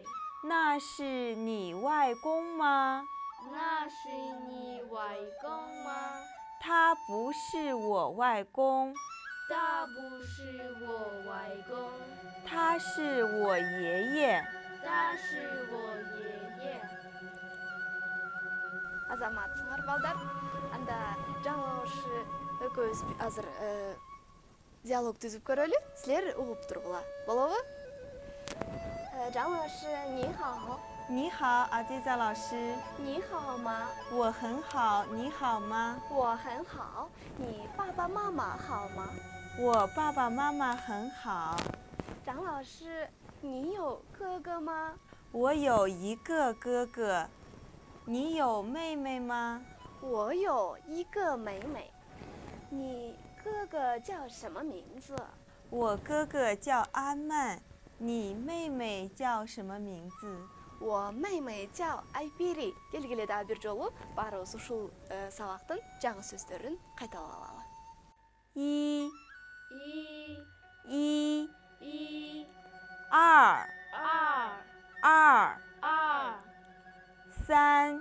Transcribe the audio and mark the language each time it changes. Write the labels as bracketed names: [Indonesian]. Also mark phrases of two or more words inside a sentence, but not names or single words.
[Chinese] 那是你外公吗？那是你外公吗？他不是我外公，他不是我外公，他是我爷爷。他是我爷爷。 [Kyrgyz] Азаматсыңар балдар. Анда жаңылаушы экөөбүз азыр диалог түзүп көрөлү. Силер угуп тургула. Болобу? жаңылаушы, [Chinese] 你好。你好，阿吉扎老师。你好吗？我很好，你好吗？我很好。你爸爸妈妈好吗？我爸爸妈妈很好。张老师，你有哥哥吗？我有1个哥哥。你有妹妹吗？我有1个妹妹。你哥哥叫什么名字？我哥哥叫阿曼。你妹妹叫什么名字？我妹妹叫 Айпири. [Kyrgyz] Келгиле дагы бир жолу баарыбыз ушул сабактын жаңы сөздөрүн кайталап алалы. 1 1 2 2 2 2 3